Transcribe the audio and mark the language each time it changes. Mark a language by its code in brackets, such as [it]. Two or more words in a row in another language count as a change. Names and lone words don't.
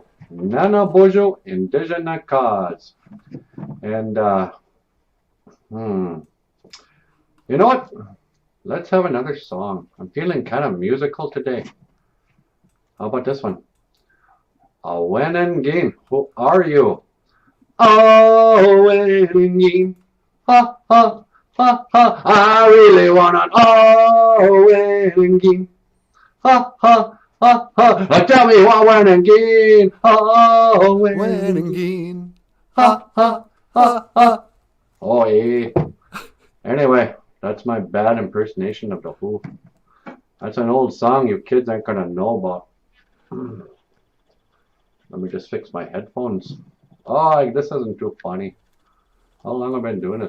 [en] NANABOOZHOO Indigenous Cause. And you know what? Let's have another song. I'm feeling kind of musical today. How about this one? Wenengin. Who are you? Wenengin. Ha ha ha ha. I really wanna Wenengin. Ha ha ha ha. Tell me what Wenengin. Wenengin. Ha ha ha ha. Oh yeah. Anyway, that's my bad impersonation of the Who. That's an old song you kids aren't gonna know about. Let me just fix my headphones. Oh, this isn't too funny. How long have I been doing this?